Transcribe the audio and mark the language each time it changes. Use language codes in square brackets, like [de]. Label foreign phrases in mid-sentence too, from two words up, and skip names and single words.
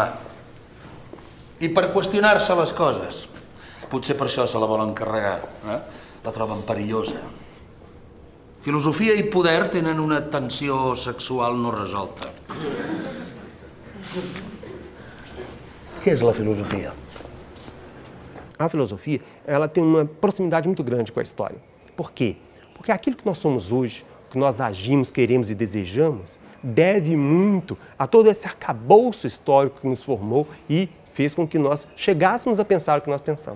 [ca] I per qüestionar-se les coses. Potser per això se la volen carregar, La troben perillosa. Filosofia i poder tenen una tensió sexual no resolta. Què és la filosofia? [pt] A filosofia, ela tem uma proximidade muito grande com a história. Por quê? Porque aquilo que nós somos hoje, que nós agimos, queremos e desejamos, deve muito a todo esse arcabouço histórico que nos formou e fez com que nós chegássemos a pensar o que nós pensamos.